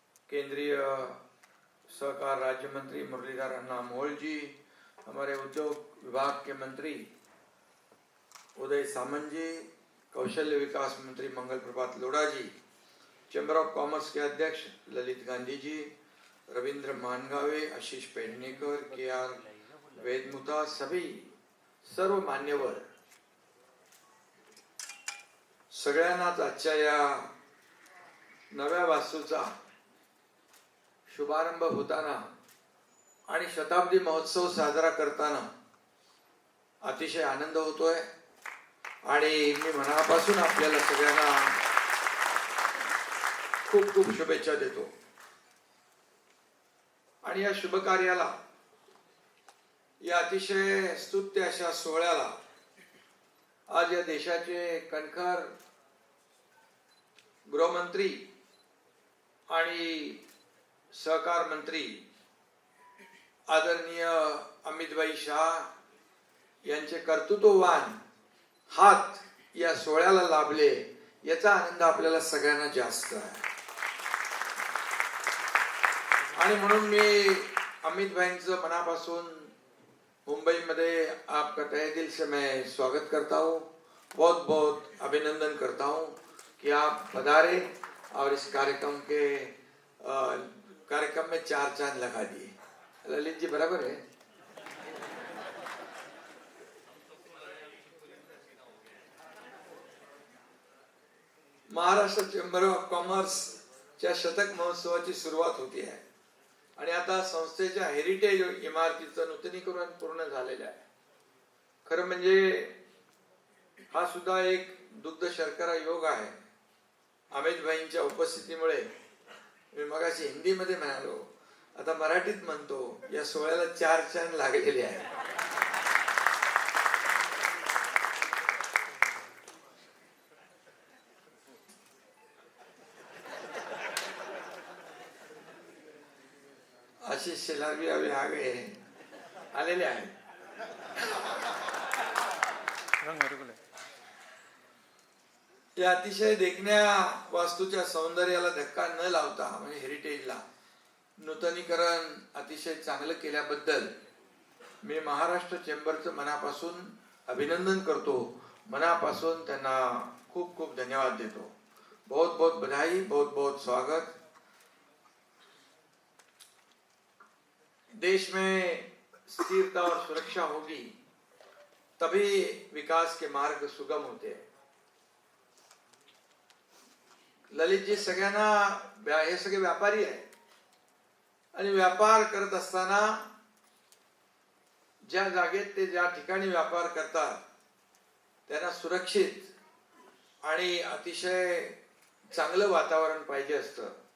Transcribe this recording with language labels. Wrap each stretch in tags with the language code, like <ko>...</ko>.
<hi>केंद्रीय सहकार राज्य मंत्री मुरलीधर अन्ना मोहोळ जी, हमारे उद्योग विभाग के मंत्री उदय सामंत जी, कौशल्य विकास मंत्री मंगल प्रभात लोढ़ा जी, चैम्बर ऑफ कॉमर्स के अध्यक्ष ललित गांधी जी, रविंद्र मानगावे, आशीष पेडणेकर, के.आर.</hi> <mr>वेदमुता, सभी सर्व मान्यवर, सगळ्यांनाच आजच्या या नव्या वास्तूचा शुभारंभ होताना आणि शताब्दी महोत्सव साजरा करताना अतिशय आनंद होतोय आणि मी मनापासून आपल्याला सगळ्यांना खूप खूप शुभेच्छा देतो। आणि या शुभ कार्याला, या अतिशय स्तुत्य अशा सोहळ्याला आज या देशाचे कणखर गृहमंत्री आणि सहकार मंत्री आदरणीय अमितभाई शाह यांचे कर्तृत्ववान हात या सोहळ्याला लाभले, याचा आनंद आपल्याला सगळ्यांना जास्त आहे। आणि म्हणून मी अमित भाईंचं मनापासून</mr> <hi>मुंबई में आपका तहे दिल से मैं स्वागत करता हूँ, बहुत बहुत अभिनंदन करता हूँ कि आप पधारे और इस कार्यक्रम में 4 चांद लगा दिए। ललित जी बराबर है।</hi> <mr>महाराष्ट्र चैम्बर ऑफ कॉमर्स च्या शतक महोत्सवाची सुरुवात होती आहे आणि आता संस्थेच्या हेरिटेज इमारतीचं नूतनीकरण पूर्ण झालेलं आहे. खरं म्हणजे हा सुद्धा एक दुग्ध शर्करा योग आहे. अमित भाईंच्या उपस्थितीमुळे मी मगाशी हिंदीमध्ये म्हणालो, आता मराठीत म्हणतो, या सोहळ्याला 4 चांद लागलेले आहे.</mr> <hi>आशिष शेलार भी अभी आ गए हैं,</hi> <mr>आलेले आहेत. या अतिशय देखण्या वास्तूच्या सौंदर्याला धक्का न लावता म्हणजे हेरिटेजला नूतनीकरण अतिशय चांगलं केल्याबद्दल मी महाराष्ट्र चेंबरचं मनापासून अभिनंदन करतो. मनापासून त्यांना खूप खूप धन्यवाद देतो.</mr> <hi>बहुत बहुत बधाई, बहुत बहुत स्वागत. देश में स्थिरता और सुरक्षा होगी तभी विकास के मार्ग सुगम होते हैं.</hi> <mr>ललित जी सगळ्यांना हे सगळे व्यापारी आहे आणि व्यापार करत असताना ज्या जागेत ते ज्या ठिकाणी व्यापार करतात त्यांना सुरक्षित आणि अतिशय चांगलं वातावरण पाहिजे असतं.</mr>